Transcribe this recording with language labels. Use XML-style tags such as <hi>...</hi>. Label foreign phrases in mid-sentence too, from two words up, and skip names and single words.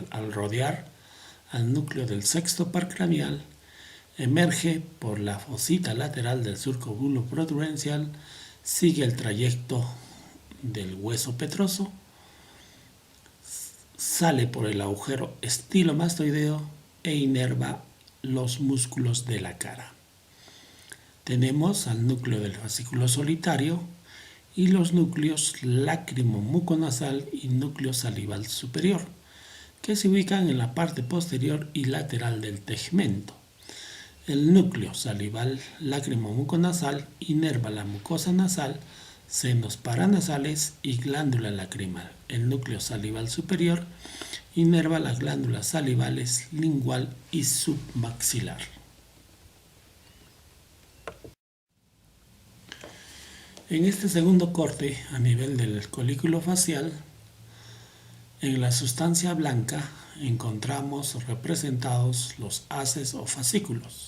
<es>Al rodear al núcleo del sexto par craneal, emerge por la fosita lateral del surco bulbo-protuberancial, sigue el trayecto del hueso petroso, sale por el agujero estilomastoideo e inerva los músculos de la cara. Tenemos al núcleo del fascículo solitario y los núcleos lácrimo-muconasal y núcleo salival superior, que se ubican en la parte posterior y lateral del tegmento. El núcleo salival lácrimo-muconasal inerva la mucosa nasal, senos paranasales y glándula lacrimal. El núcleo salival superior inerva las glándulas salivales lingual y submaxilar. En este segundo corte, a nivel del colículo facial, en la sustancia blanca encontramos representados los haces o fascículos.</es>